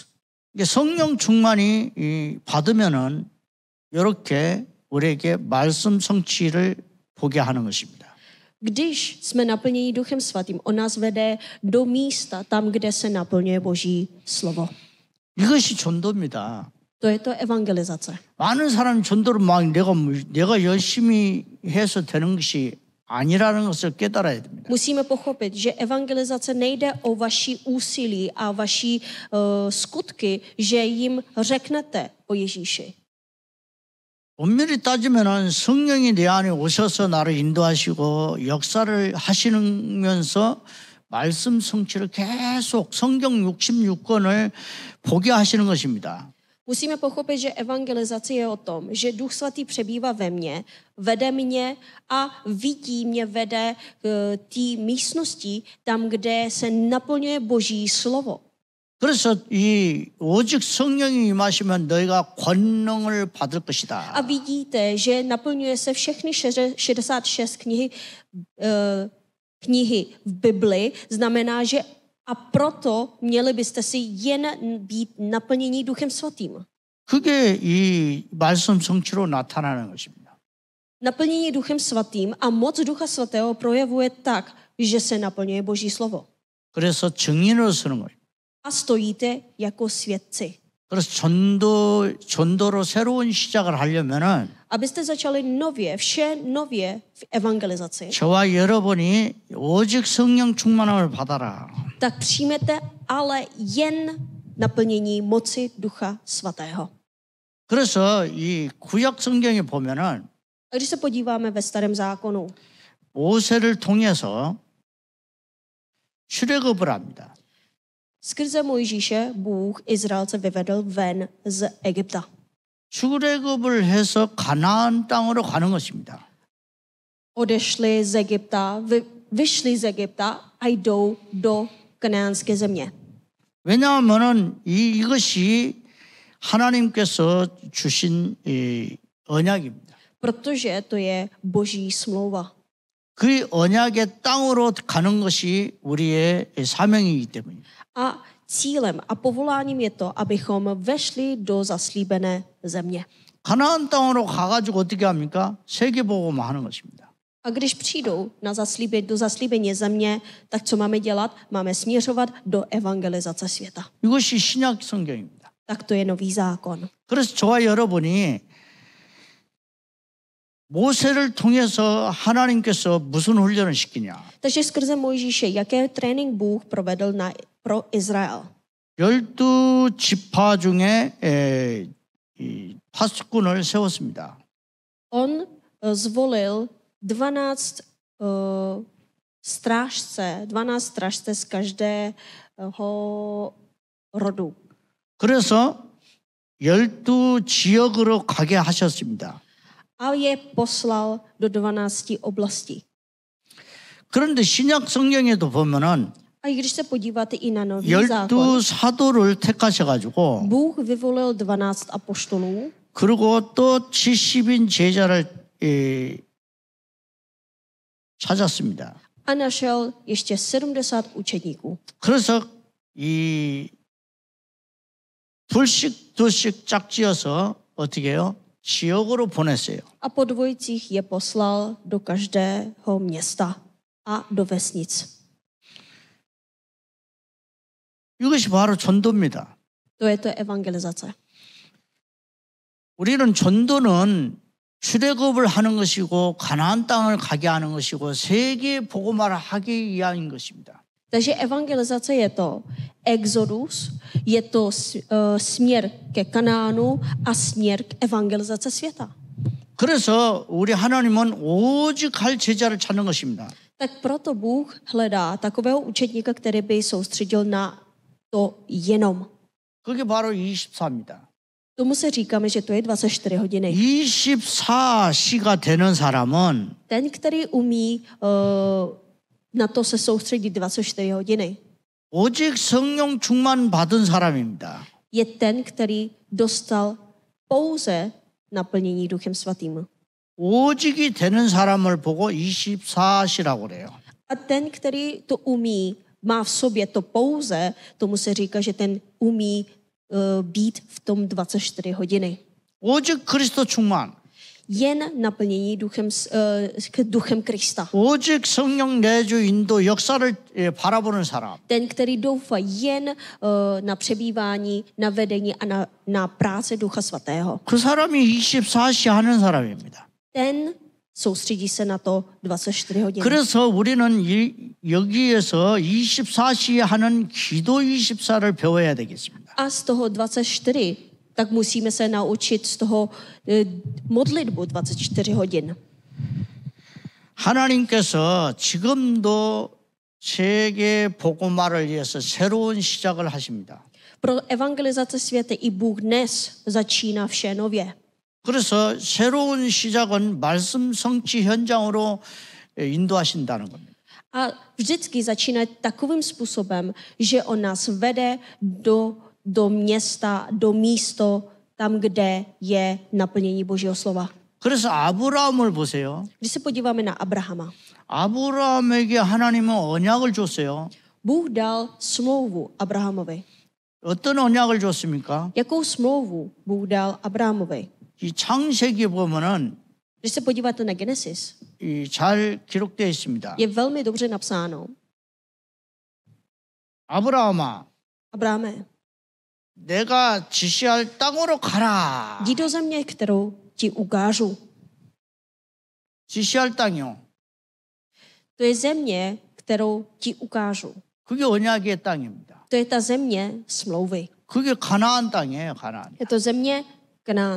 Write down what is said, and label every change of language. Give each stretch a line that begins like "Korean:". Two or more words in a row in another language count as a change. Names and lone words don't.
Korean: 성령 충만이 받으면은 이렇게 우리에게 말씀 성취를 보게 하는 것입니다.
Czech: Když jsme naplněni Duchem Svatým, on nás vede do místa, tam, kde se naplňuje Boží slovo.
Korean: 이것이 전도입니다.
Czech: To je to evangelizace.
Korean: 많은 사람이 전도를 막 내가 열심히 해서 되는 것이 아니라는 것을 깨달아야 됩니다.
Czech: Musíme pochopit, že evangelizace nejde o vaši úsilí a vaši skutky, že jim řeknete o Ježíši.
Korean: 엄밀히 따지면은 성령이 내 안에 오셔서 나를 인도하시고 역사를 하시면서 말씀 성취를 계속 성경 66권을 보게 하시는 것입니다.
Czech: Musíme pochopit, že evangelizace je o tom, že Duch Svatý přebývá ve mně, vede mě a vidí mě, vede k té místnosti, tam, kde se naplňuje Boží slovo.
Korean: 그래서 이 오직 성령이 임하시면 너희가 권능을 받을 것이다.
Czech: A vidíte, že naplňuje se všechny 66 knihy v Bibli, znamená, že a proto měli byste si jen být naplnění Duchem Svatým.
Korean: 그게 이 말씀 성취로 나타나는 것입니다.
Czech: Naplnění Duchem Svatým a moc Ducha Svatého projevuje tak, že se naplňuje Boží slovo.
Korean: 그래서 증인으로 서는 거예요.
Czech: A stojíte jako svědci.
Korean: 그래서 전도로 새로운 시작을 하려면은
Czech: Abyste začali nově, vše nově v evangelizaci,
Korean: 저와 여러분이 오직 성령 충만함을 받아라.
Czech: tak přijmete ale jen naplnění moci Ducha Svatého.
Korean: 그래서 이 구약 성경에 보면은
Czech: A když se podíváme ve Starém zákonu,
Korean: 모세를 통해서 출애굽을 합니다.
Czech: skrze Mojžíše Bůh Izraelce vyvedl ven z Egypta.
Korean: 출애굽을 해서 가나안 땅으로 가는 것입니다.
Czech: Odešli z Egypta, vyšli z Egypta a jdou do kanánské země.
Korean: 왜냐하면은 이것이 하나님께서 주신 이 언약입니다.
Czech: Protože to je Boží smlouva.
Korean: 그 언약의 땅으로 가는 것이 우리의 사명이기 때문입니다.
Czech: A cílem a povoláním je to, abychom vešli do zaslíbené země.
Korean: 가나안 땅으로 가가지고 어떻게 합니까? 세계복음 하는 것입니다.
Czech: A když přijdou do zaslíbené země, tak co máme dělat? Máme směřovat do evangelizace světa.
Korean: 이것이 신약 성경입니다.
Czech: Tak to je nový zákon.
Korean: 그래서 저와 여러분이 모세를 통해서 하나님께서 무슨 훈련을 시키냐?
Czech: Takže skrze Mojžíše, jaké trénink Bůh provedl pro Izrael?
Korean: 12지파 중에 이 파수꾼을 세웠습니다.
Czech: On zvolil 12 strážce z každého rodu.
Korean: 그래서 12지역으로 가게 하셨습니다.
Czech: A je poslal do 12 oblastí.
Korean: 그런데 신약 성경에도 보면은
Czech: A když se podíváte i na nový zákon,
Korean: 12사도를 택하셔가지고
Czech: Bůh vyvolil 12 apoštolů
Korean: 그리고 또 70인 제자를 찾았습니다.
Czech: a našel ještě 70 učedníků.
Korean: 그래서 이 둘씩 짝지어서 어떻게 해요? 지역으로 보냈어요.
Czech: A po dvojicích je poslal do každého města a do vesnic.
Korean: 이것이 바로 전도입니다.
Czech: To je to evangelizace.
Korean: 우리는 전도는 출애굽을 하는 것이고 가나안 땅을 가게 하는 것이고 세계 복음화를 하기 위함인 것입니다.
Czech: Takže evangelizace je to exodus, je to směr ke Kanánu a směr k evangelizace světa.
Korean: 그래서 우리 하나님은 오직 할 제자를 찾는 것입니다.
Czech: Tak proto Bůh hledá takového učedníka, který by soustředil na to jenom.
Korean: 그게 바로 24입니다.
Czech: Tomu se říkáme, že to je 24 hodiny.
Korean: 24시가 되는 사람은
Czech: Ten, který umí na to se soustředit 24 hodiny,
Korean: 오직 성령 충만 받은 사람입니다.
Czech: je ten, který dostal pouze naplnění Duchem Svatým.
Korean: 오직이 되는 사람을 보고 24시라고 그래요.
Czech: A ten, který to umí, má v sobě to pouze, tomu se říká, že ten umí být v tom 24 hodiny.
Korean: 오직 그리스도 충만.
Czech: Jen naplnění duchem Krista.
Korean: 오직 성령 내주 인도 역사를 바라보는 사람.
Czech: Ten, který doufá jen na přebývání, na vedení a na práci Ducha Svatého.
Korean: 그 사람이 24시 하는 사람입니다.
Czech: Ten soustředí se na to 24 hodin.
Korean: 그래서 우리는 여기에서 24시 하는 기도 24를 배워야 되겠습니다.
Czech: A z toho 24, tak musíme se naučit z toho modlitbu 24 hodin.
Korean: 하나님께서 지금도 세계 복음화를 위해서 새로운 시작을 하십니다.
Czech: Pro evangelizaci světa i Bůh dnes začíná vše nově.
Korean: 그래서 새로운 시작은 말씀 성취 현장으로 인도하신다는 겁니다.
Czech: A vždycky začíná takovým způsobem, že on nás vede do města, do místo, tam, kde je naplnění Božího slova.
Korean: 그래서 아브라함을 보세요.
Czech: Když se podíváme na Abrahama,
Korean: 아브라함에게 하나님은 언약을 줬어요.
Czech: Bůh dal smlouvu Abrahamovi.
Korean: 어떤 언약을 줬습니까?
Czech: Jakou smlouvu Bůh dal Abrahamovi?
Korean: 이 창세기 보면은
Czech: Když se podíváte na Genesis,
Korean: 잘 기록되어 있습니다.
Czech: je velmi dobře napsáno.
Korean: 아브라함아,
Czech: Abrahame,
Korean: 내가 지시할 땅으로 가라.
Czech: jdi do země, kterou ti ukážu.
Korean: 지시할 땅이요.
Czech: To je země, kterou ti ukážu.
Korean: 그게 언약의 땅입니다.
Czech: To je ta země smlouvy.
Korean: 그게 가나안 땅이에요, 가나안.
Czech: Je to země Kanán.